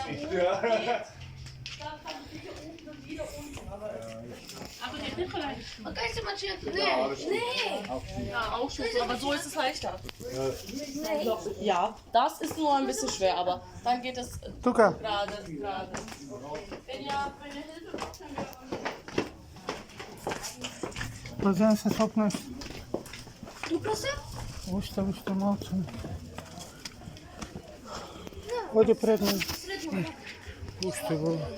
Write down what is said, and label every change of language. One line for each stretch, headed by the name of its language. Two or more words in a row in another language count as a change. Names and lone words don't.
German: Man kann es marschieren. Nee. Ja, auch schon. Aber so ist es leichter. Ja, das ist nur ein bisschen schwer, aber dann geht es
Macedonian: Тука.
German: gerade. Wenn ihr Hilfe braucht, können wir.
Macedonian: Позем се сопнеш. Тука се? Уште малце. Оди пред мен. Уште го.